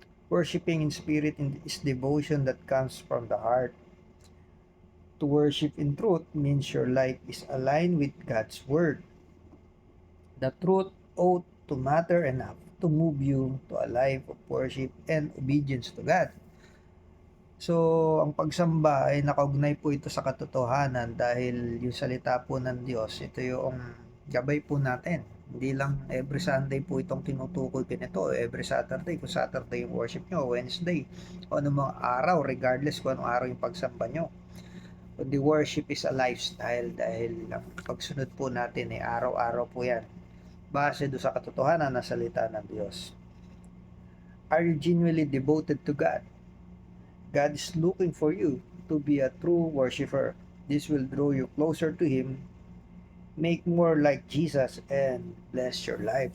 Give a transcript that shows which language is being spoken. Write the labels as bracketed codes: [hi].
[en] Worshipping in spirit is devotion that comes from the heart. To worship in truth means your life is aligned with God's Word. The truth ought to matter enough to move you to a life of worship and obedience to God. [tl] So, ang pagsamba ay nakaugnay po ito sa katotohanan dahil yung salita po ng Diyos, ito yung gabay po natin. Hindi lang [en] every Sunday [tl] po itong tinutukoy pinito, [en] every Saturday, [tl] kung Saturday yung worship nyo, Wednesday, o anong mga araw, regardless kung anong araw yung pagsamba nyo. [en] The worship is a lifestyle [tl] dahil ang pagsunod po natin ay araw-araw po yan. Base do sa katotohanan na salita ng Diyos. [en] Are you genuinely devoted to God? God is looking for you to be a true worshiper. This will draw you closer to Him, make more like Jesus, and bless your life.